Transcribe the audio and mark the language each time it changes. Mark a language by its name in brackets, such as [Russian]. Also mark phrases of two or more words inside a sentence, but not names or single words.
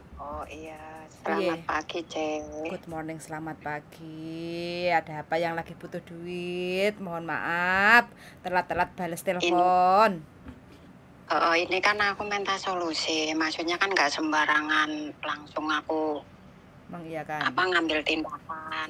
[Indonesian] Oh iya, selamat Piye? pagi, Cek. [English] Good morning, [Indonesian] selamat pagi. Ada apa yang lagi butuh duit? Mohon maaf, telat-telat bales Ini, telepon. ini kan aku minta solusi. Maksudnya kan nggak sembarangan langsung aku Emang iya kan? ngambil tindakan.